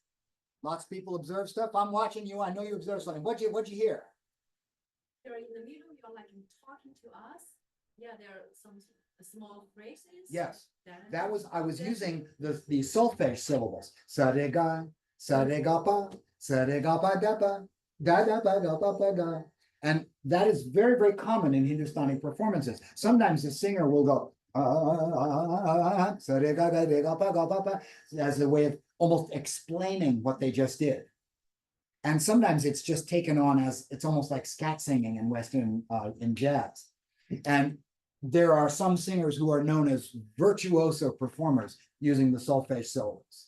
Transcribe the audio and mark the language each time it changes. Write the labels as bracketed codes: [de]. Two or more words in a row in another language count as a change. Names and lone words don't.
[en] Lots of people observe stuff. I'm watching you. I know you observed something. What'd you hear? During the middle, you're like talking to us. Yeah, there are some small phrases. Yes, That I was using the solfege syllables. Sa re ga, sa re ga pa, sa re ga pa da pa, da da ba da pa pa da. And that is very, very common in Hindustani performances. Sometimes the singer will go sa re ga ga re ga pa as a way of almost explaining what they just did. And sometimes it's just taken on as it's almost like scat singing in Western in jazz. And there are some singers who are known as virtuoso performers using the solfege syllables.